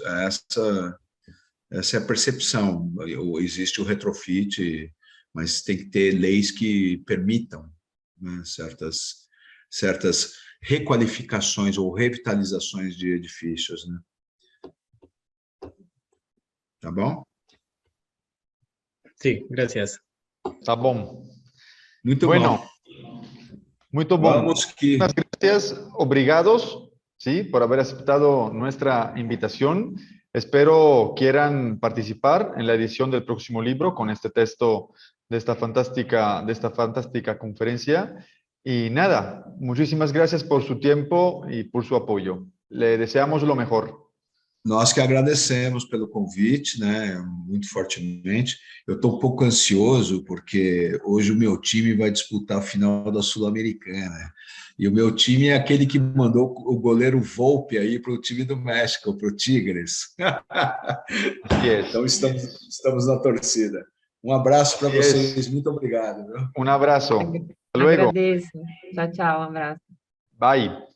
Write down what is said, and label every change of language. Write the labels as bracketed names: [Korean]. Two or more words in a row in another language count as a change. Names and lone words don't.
[Portuguese] Essa é a percepção. Existe o retrofit, mas tem que ter leis que permitam, né, certas requalificações ou revitalizações de edifícios, né? Tá bom? [Spanish] Sí, gracias. [Portuguese] Tá bom. Muito [Spanish] Bueno, [Portuguese] bom. muito bom. Vamos que... [Spanish] Muchas gracias, obrigados, ¿sí? Por haber aceptado nuestra invitación. Espero quieran participar en la edición del próximo libro con este texto de esta fantástica conferencia. Y nada, muchísimas gracias por su tiempo y por su apoyo. Le deseamos lo mejor. [Portuguese] Nós que agradecemos pelo convite, né, muito fortemente. Eu estou um pouco ansioso, porque hoje o meu time vai disputar a final da Sul-Americana. E o meu time é aquele que mandou o goleiro Volpe aí para o time do México, para o Tigres. [English] Yes. [Portuguese] Então estamos na torcida. Um abraço para vocês, muito obrigado. Viu? Um abraço. [Spanish] Hasta luego. [Portuguese] Agradeço. Tchau, tchau, um abraço. [English] Bye.